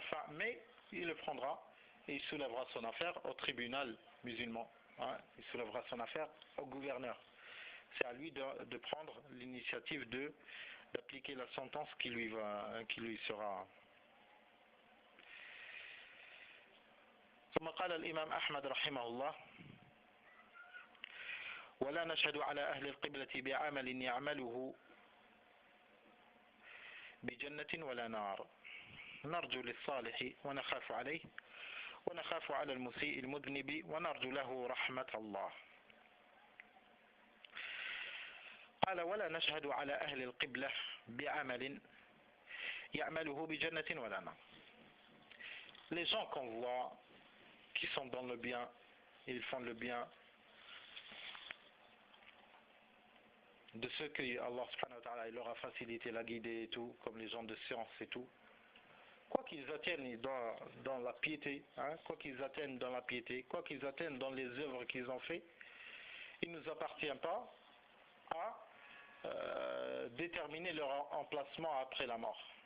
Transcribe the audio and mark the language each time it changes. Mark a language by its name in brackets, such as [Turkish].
[French] Mais il le prendra et il soulèvera son affaire au tribunal musulman. Hein, il soulèvera son affaire au gouverneur. C'est à lui de prendre l'initiative d'appliquer la sentence qui lui sera. [Arabic] ثم قال الإمام أحمد رحمه الله: ولا نشهد على أهل القبلة بعمل يعمله بجنة ولا نار نرجو للصالح ونخاف عليه ونخاف على المسيء المذنب ونرجو له رحمة الله. قال: ولا نشهد على أهل القبلة بعمل يعمله بجنة ولا نار. [French] Les gens qu'on voit qui sont dans le bien, ils font le bien de ceux que Allah subhanahu wa ta'ala leur a facilité la guidée et tout, comme les gens de science et tout. Quoi qu'ils atteignent dans la piété, hein, quoi qu'ils atteignent dans la piété, quoi qu'ils atteignent dans les œuvres qu'ils ont fait, il ne nous appartient pas à déterminer leur emplacement après la mort.